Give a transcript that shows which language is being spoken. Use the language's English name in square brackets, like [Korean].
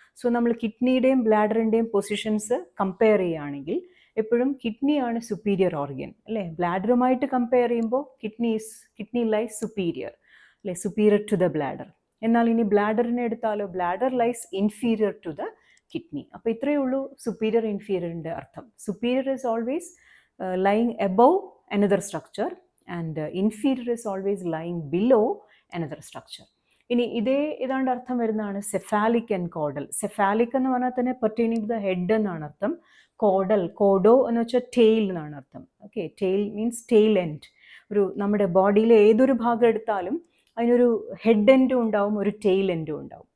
[Malayalam] So നമ്മൾ കിഡ്നിയുടെയും ബ്ലാഡറിൻ്റെയും positions compare ചെയ്യുകയാണെങ്കിൽ എപ്പോഴും കിഡ്നിയാണ് സുപ്പീരിയർ ഓർഗൻ, അല്ലേ? ബ്ലാഡറുമായിട്ട് കമ്പയർ ചെയ്യുമ്പോൾ [English] kidney lies superior, [Malayalam] അല്ലേ, [English] Superior to the bladder. [Malayalam] എന്നാൽ ഇനി ബ്ലാഡറിനെ എടുത്താലോ, [English] Bladder lies inferior to the kidney. [Malayalam] അപ്പോൾ ഇത്രയേ ഉള്ളൂ സുപ്പീരിയർ ഇൻഫീരിയറിൻ്റെ അർത്ഥം. [English] Superior is always lying above another structure and inferior is always lying below another structure. [Malayalam] ഇനി ഇതാണ്ട് അർത്ഥം വരുന്നതാണ് സെഫാലിക് ആൻഡ് കോഡൽ. സെഫാലിക് എന്ന് പറഞ്ഞാൽ തന്നെ [English] pertaining to the head [Malayalam] എന്നാണ് അർത്ഥം. കോഡോ എന്ന് വെച്ചാൽ ടെയിൽ എന്നാണ് അർത്ഥം. Okay, [English] Tail means tail end. [Malayalam] നമ്മുടെ ബോഡിയിലെ ഏതൊരു ഭാഗം എടുത്താലും അതിനൊരു ഹെഡ് എൻഡും ഉണ്ടാവും, ഒരു ടെയിൽ എൻഡും ഉണ്ടാവും.